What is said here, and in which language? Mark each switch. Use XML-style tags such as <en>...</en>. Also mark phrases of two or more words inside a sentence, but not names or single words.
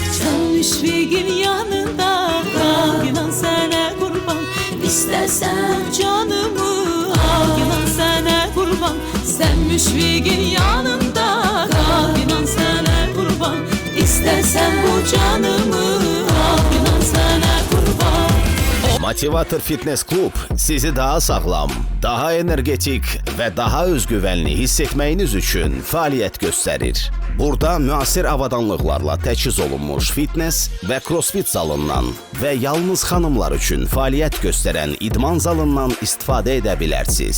<tr>Sen müşfiqin yanında kal, inan sana kurban. İstersen canımı al, inan sana kurban. Sen müşfiqin yanında kal, inan sana kurban. İstersen bu canımı al, inan sana kurban.</tr> <az>Motivator Fitness Club sizi daha sağlam, daha energetik və daha özgüvənli hiss etməyiniz üçün fəaliyyət göstərir. Burada müasir avadanlıqlarla təchiz olunmuş fitness və crossfit zalından və yalnız xanımlar üçün fəaliyyət göstərən idman zalından istifadə edə bilərsiniz.</az>